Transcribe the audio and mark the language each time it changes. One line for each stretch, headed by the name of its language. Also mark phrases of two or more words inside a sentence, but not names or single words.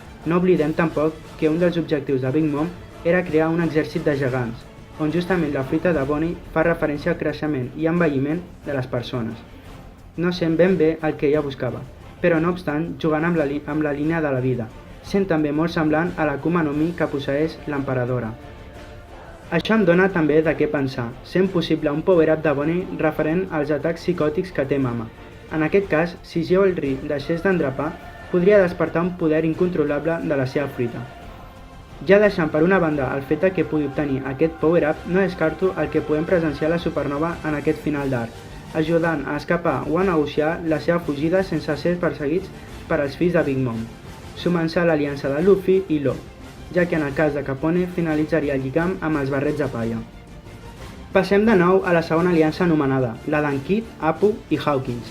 Catalan: No oblidem tampoc que un dels objectius de Big Mom era crear un exèrcit de gegants, on justament la fruita de Bonnie fa referència al creixement i envelliment de les persones. No sent ben bé el que ella buscava, però no obstant jugant amb la línia de la vida, sent també molt semblant a la Akuma no Mi que posseeix l'emperadora. Això em dona també de què pensar, sent possible un power-up de Bonnie referent als atacs psicòtics que té Mama. En aquest cas, si Jewelry deixés d'endrapar, podria despertar un poder incontrolable de la seva fruita. Ja deixant per una banda el fet que pugui obtenir aquest power-up, no descarto el que podem presenciar la supernova en aquest final d'arc, ajudant a escapar o a negociar la seva fugida sense ser perseguits per als fills de Big Mom, sumant-se a l'aliança de Luffy i Law, ja que en el cas de Capone finalitzaria el lligam amb els barrets de palla. Passem de nou a la segona aliança anomenada, la d'en Kid, Apu i Hawkins.